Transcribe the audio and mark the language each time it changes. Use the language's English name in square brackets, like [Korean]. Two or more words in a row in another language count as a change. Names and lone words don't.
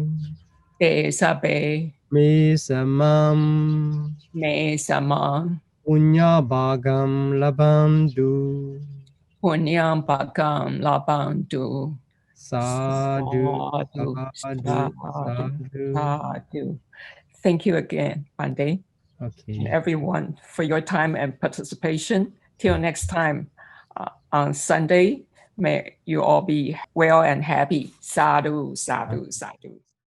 [Pali] te sabe me samam me samam punya bhagam labandhu punyam bhagam labantu. sadhu Sadhu, sadhu sadhu, sadhu. sadhu. [English] Thank you again, Bhante, and Okay. everyone for your time and participation. Till next time on Sunday, may you all be well and happy. [Pali] Sadhu, sadhu, sadhu.